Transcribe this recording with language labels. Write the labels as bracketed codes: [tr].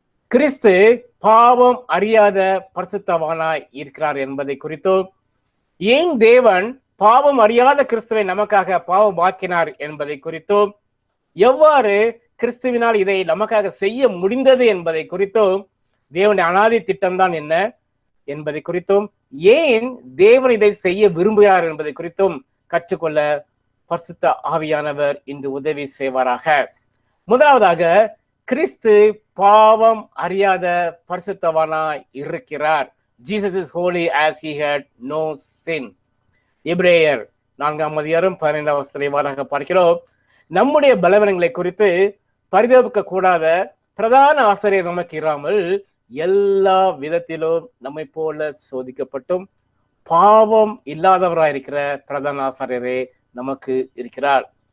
[ta] கிறிஸ்து பாவம் அறியாத பரிசுத்தவானாய் இருக்கிறார் என்பதை குறித்தும், ஏன் தேவன் பாவம் அறியாத கிறிஸ்துவை நமக்காக பாவமாக்கினார் என்பதை குறித்தும், எவ்வாறு கிறிஸ்துவினால் இதை நமக்காக செய்ய முடிந்தது என்பதை குறித்தும், தேவனுடைய அனாதி திட்டம்தான் என்ன என்பதை குறித்தும், ஏன் தேவன் இதை செய்ய விரும்புகிறார் என்பதை குறித்தும் கற்றுக்கொள்ள பரிசுத்த ஆவியானவர் இன்று உதவி செய்வாராக. முதலாவதாக, கிறிஸ்து பாவம் அறியாத பரிசுத்தவானாய் இருக்கிறார். [en] Jesus is holy as he had no sin. [ta] எபிரேயர் 4 அதிகாரம் 15 வசனத்தை இவ்வாறாக பார்க்கிறோம், நம்முடைய பலவீனங்களை குறித்து பரிதபிக்க கூடாத பிரதான ஆசிரியர் நமக்கு இராமல் எல்லா விதத்திலும் நம்மை போல சோதிக்கப்பட்டும் பாவம் இல்லாதவராயிருக்கிற பிரதான ஆசிரியரே நமக்கு இருக்கிறார்.